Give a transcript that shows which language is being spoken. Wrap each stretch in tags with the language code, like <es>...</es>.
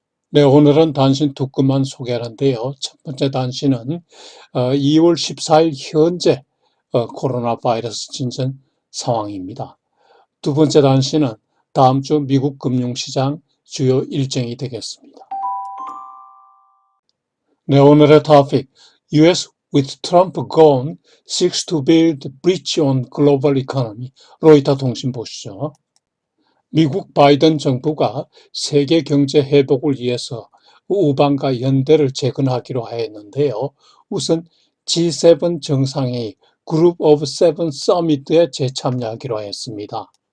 <ko>네, 오늘은 단신 2건만 소개하는데요. 첫 번째 단신은 2월 14일 현재 코로나 바이러스 진전 상황입니다. 두 번째 단신은 다음 주 미국 금융시장 주요 일정이 되겠습니다.</ko> <en>네,</en> <ko>오늘의 토픽</ko> <en>US with Trump gone seeks to build bridge on global economy.</en> <ko>로이터 통신 보시죠. 미국 바이든 정부가 세계 경제 회복을 위해서 우방과 연대를 재건하기로 하였는데요. 우선 G7 정상회의 그룹 오브 세븐 서미트에 재참여하기로 하였습니다.</ko>